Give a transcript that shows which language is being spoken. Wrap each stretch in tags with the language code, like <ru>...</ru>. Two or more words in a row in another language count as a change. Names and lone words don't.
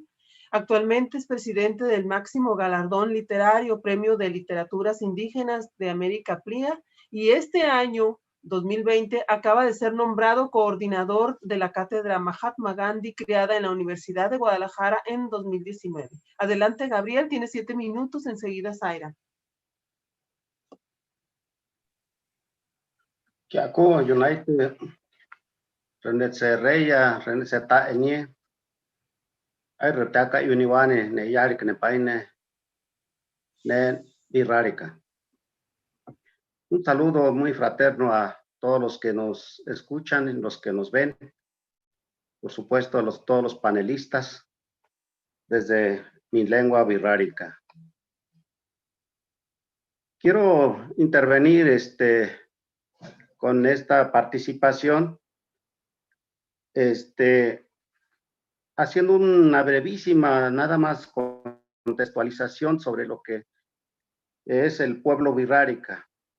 <es>Actualmente es presidente del máximo galardón literario, Premio de Literaturas Indígenas de América PLIA, y este año 2020 acaba de ser nombrado coordinador de la cátedra Mahatma Gandhi creada en la Universidad de Guadalajara en 2019. Adelante, Gabriel, tiene 7 minutos, enseguida Zaira.</es> <hch>Kiako United Renetse Reya Renetse Ta Eñe Ay Retaka Uniwane Ne Yarik Ne Paine Ne Birrárica.</hch> <es>Un saludo muy fraterno a todos los que nos escuchan y los que nos ven. Por supuesto a todos los panelistas desde mi lengua birrárica. Quiero intervenir con esta participación, haciendo una brevísima, nada más contextualización sobre lo que es el pueblo birrárica.</es>